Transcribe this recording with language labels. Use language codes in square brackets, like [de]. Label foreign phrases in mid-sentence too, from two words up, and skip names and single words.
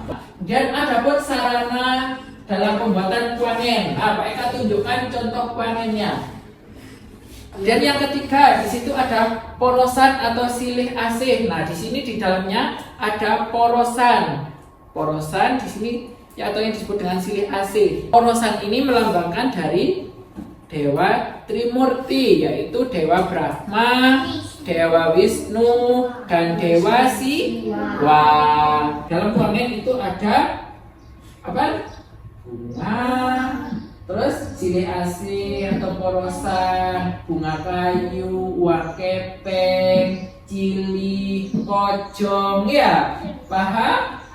[id] Dan ada pun sarana dalam pembuatan kuangen. Pak Eka tunjukkan contoh kuangennya. Dan yang ketiga, di situ ada porosan atau silih asih. Nah, di sini di dalamnya ada porosan. Porosan di sini ya, atau yang disebut dengan silih asih. Porosan ini melambangkan dari Dewa Trimurti, yaitu Dewa Brahma, Dewa Wisnu, dan Dewa Siwa. Dalam kuangen itu ada apa? Bunga, terus silih asih atau porosan, bunga kayu, uang kepeng, cili, pocong, ya, paham?